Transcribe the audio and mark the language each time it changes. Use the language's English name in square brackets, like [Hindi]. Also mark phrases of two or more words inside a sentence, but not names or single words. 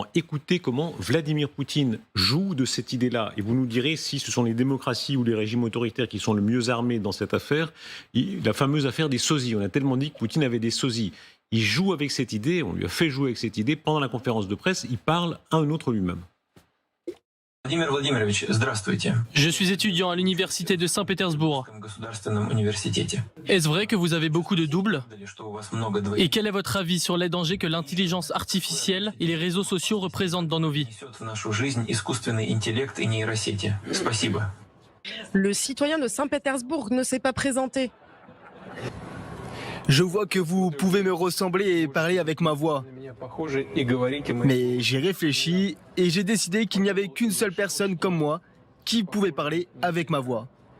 [French] Écoutez comment Vladimir Poutine joue de cette idée-là. Et vous nous direz si ce sont les démocraties ou les régimes autoritaires qui sont le mieux armés dans cette affaire. La fameuse affaire des sosies. On a tellement dit que Poutine avait des sosies. Il joue avec cette idée, on lui a fait jouer avec cette idée. Pendant la conférence de presse, il parle à un autre lui-même. [Russian] Владимир Владимирович, здравствуйте. [French] Je suis étudiant à l'université de Saint-Pétersbourg. [Russian] В государственном университете. [French] Est-ce vrai que vous avez beaucoup de doubles? [Russian] Что у вас много двоих [French] Et quel est votre avis sur les dangers que l'intelligence artificielle et les réseaux sociaux représentent dans nos vies? [Russian] несет в нашу жизнь искусственный интеллект и нейросети? Спасибо. [French] Le citoyen de Saint-Pétersbourg ne s'est pas présenté. Je vois que vous pouvez me ressembler et parler avec ma voix. Mais j'ai réfléchi et j'ai décidé qu'il n'y avait qu'une seule personne comme moi qui pouvait parler avec ma voix.